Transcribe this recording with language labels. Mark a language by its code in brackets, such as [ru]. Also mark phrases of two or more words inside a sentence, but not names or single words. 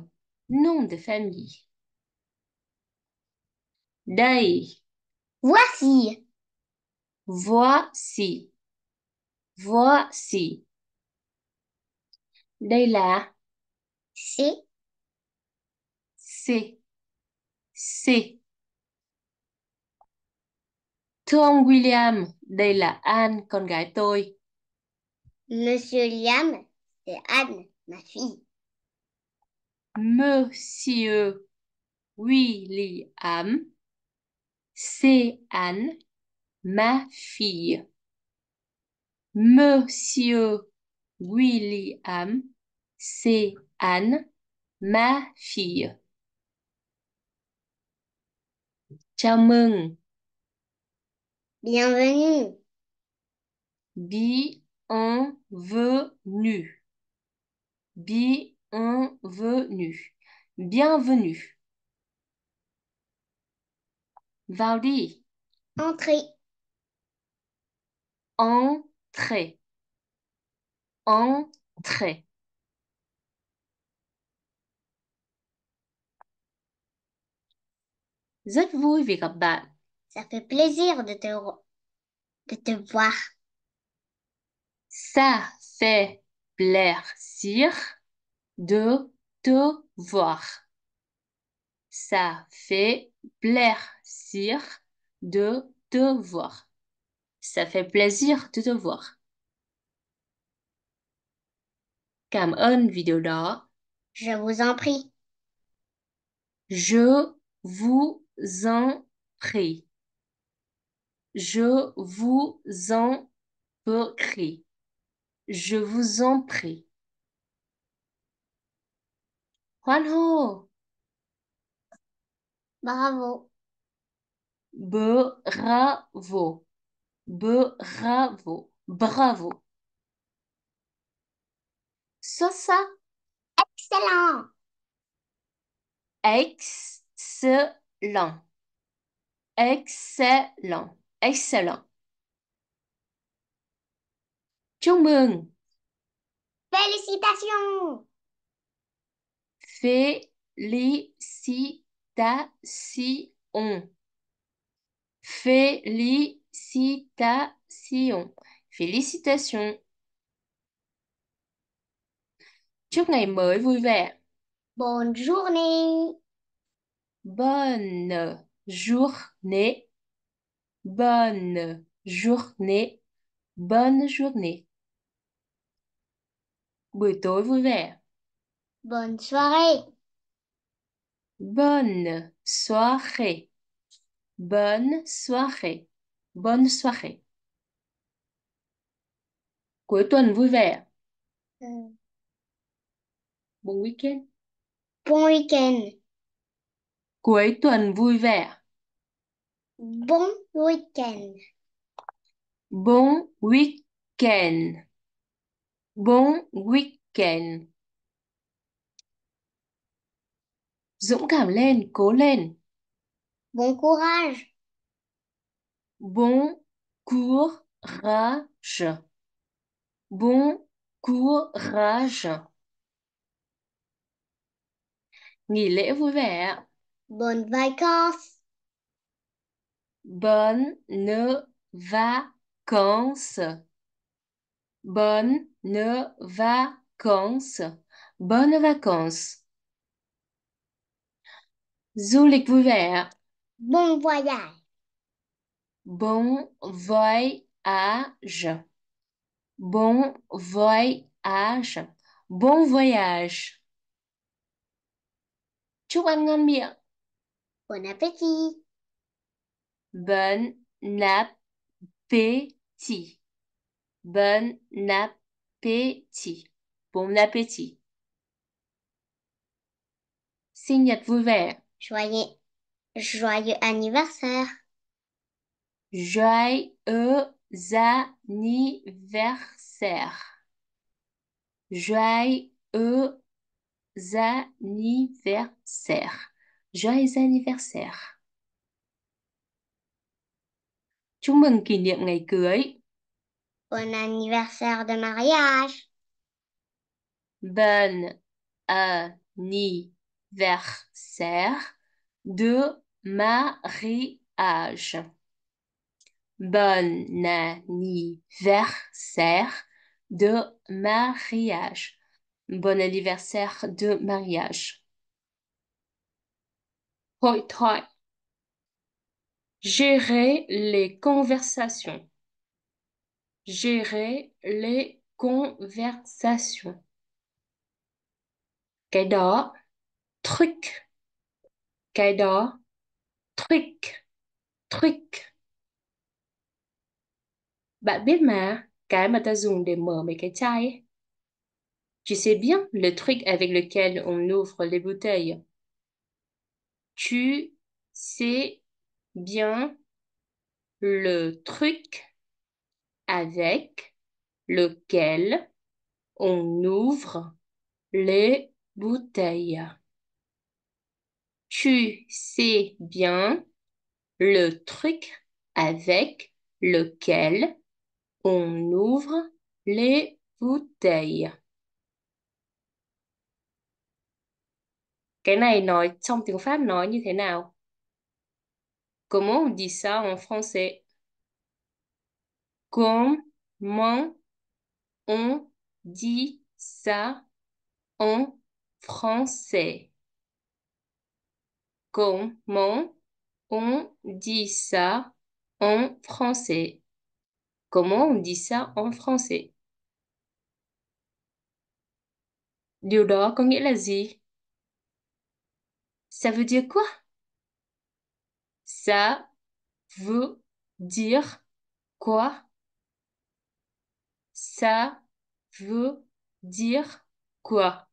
[fr] Nom de famille. Đây. Voici. Voici. Voici. [vi] Đây là. [fr] C'est. C'est. C'est. [vi] Thưa ông William, đây là Anne, con gái tôi. [fr] Monsieur Liam, c'est Anne, ma fille. Monsieur William, c'est Anne, ma fille. Monsieur William, c'est Anne, ma fille. [vi] Chào mừng. [fr] Bienvenue. Bienvenue. bienvenue. Bienvenue. [vi] Vào đi. [fr] Entrer. Entrez. Entrez. [vi] Rất vui vì gặp bạn. [fr] Ça fait plaisir de te voir. Ça fait plaisir de te voir. Ça fait plaisir de te voir. Ça fait plaisir de te voir. [vi] Cảm ơn vì điều đó. [fr] Je vous en prie. Je vous en prie. Je vous en prie. Je vous en prie. [vi] Hoan hô. [fr] Bravo. Bravo. Bravo. Bravo. Ça. Excellent. Excellent. Excellent. Excellent. [vi] Chúc mừng. [fr] Félicitations. Félicitations. Félicitations. Félicitations. [vi] Chúc ngày mới vui vẻ. [fr] Bonne journée. Bonne journée. Bonne journée. Bonne journée. [vi] Buổi tối vui vẻ. [fr] Bonne soirée. Bonne soirée. Bonne soirée. Bonne soirée. [vi] Cuối tuần vui vẻ. Euh, [fr] Bon week-end. Bon week-end. [vi] Cuối tuần vui vẻ. [fr] Bon week-end. Bon week-end. Bon week-end. [vi] Dũng cảm lên, cố lên. [fr] Bon courage. Bon courage. Bon courage. [vi] Nghỉ lễ vui vẻ. [fr] Bonnes vacances. Bonne vacances. Bonne vacances. Bonnes vacances. [vi] Du lịch vui vẻ. [fr] Bon voyage. Bon voyage. Bon voyage. Bon voyage. [vi] Chúc ăn ngon miệng. [fr] Bon appétit. Bon appétit. Bon appétit. Bon appétit. [vi] Sinh nhật vui vẻ. [fr] Joyeux anniversaire. Joyeux anniversaire. Joyeux anniversaire. Joyeux anniversaire. [vi] Chúc mừng kỷ niệm ngày cưới. [fr] Bon anniversaire de mariage. Bon anniversaire de mariage. Bon anniversaire de mariage. Bon anniversaire de mariage. [vi] Hội thoại. [fr] Gérer les conversations. Gérer les conversations. [vi] Cái đó, truc. Cái đó, [fr] truc. Truc. [vi] Bạn biết mà, cái mà ta dùng để mở mấy cái chai ấy. [fr] Tu sais bien le truc avec lequel on ouvre les bouteilles. Tu sais bien le truc avec lequel on ouvre les bouteille. Tu sais bien le truc avec lequel on ouvre les bouteilles. [vi] Cái này nói trong tiếng Pháp nói như thế nào? [fr] Comment on dit ça en français? Comment on dit ça en français? Comment on dit ça en français? Comment on dit ça en français? [vi] Điều đó có nghĩa là gì? [fr] Ça veut dire quoi? Ça veut dire quoi? Ça veut dire quoi?